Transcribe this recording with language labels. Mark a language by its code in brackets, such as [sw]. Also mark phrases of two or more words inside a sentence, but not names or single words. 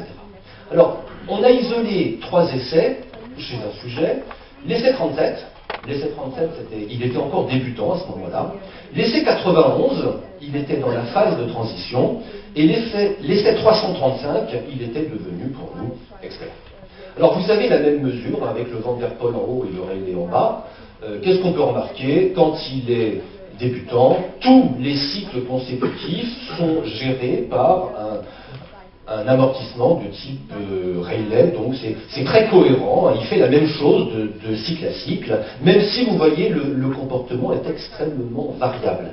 [fr] Alors, on a isolé 3 essais chez un sujet. L'essai 37, il était encore débutant à ce moment-là. L'essai 91, il était dans la phase de transition. Et l'essai 335, il était devenu pour nous expert. Alors vous avez la même mesure avec le Van der Pol en haut et le Rayleigh en bas. Qu'est-ce qu'on peut remarquer? Quand il est débutant, tous les cycles consécutifs sont gérés par un amortissement de type Rayleigh, donc c'est très cohérent, il fait la même chose de cycle à cycle, même si vous voyez le comportement est extrêmement variable.